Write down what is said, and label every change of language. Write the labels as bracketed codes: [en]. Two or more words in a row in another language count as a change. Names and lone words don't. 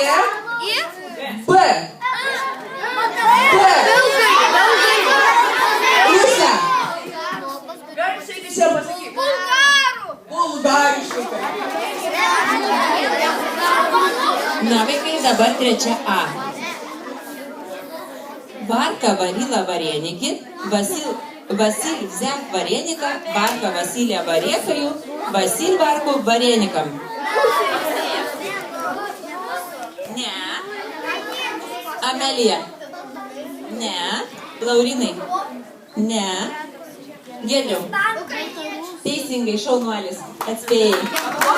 [lt] B. Rusija. Garsiai visiems pasakyk. Bulgariškai. Na, vaikai, dabar trečia A. [uk] Варка варила вареники, Василь взяв вареника, Варка Василия варекою, Василь Варку вареником. [lt] Не. Амелija. Ne. Laurinai. Ne. Giedriau. Teisingai, šaunuolis. Atspėjai.